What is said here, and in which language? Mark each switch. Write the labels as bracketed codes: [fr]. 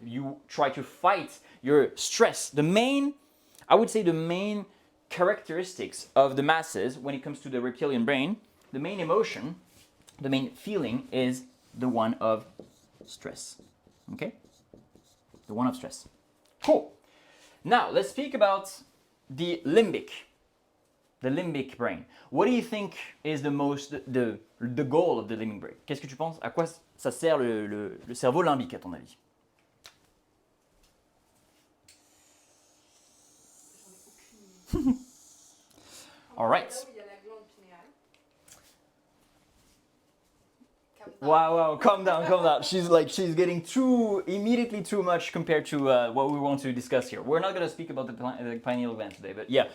[en] You try to fight your stress. I would say the main characteristics of the masses when it comes to the reptilian brain, the main emotion, the main feeling is the one of stress. Okay? The one of stress. Cool. Now, let's speak about the limbic brain. What do you think is the goal of the limbic brain? [fr] Qu'est-ce que tu penses? À quoi ça sert le cerveau limbique, à ton avis? [en] All right. [fr] Là où il y a la glande pinéale. [en] Wow, calm down. She's getting immediately too much compared to what we want to discuss here. We're not going to speak about the pineal gland today, but yeah.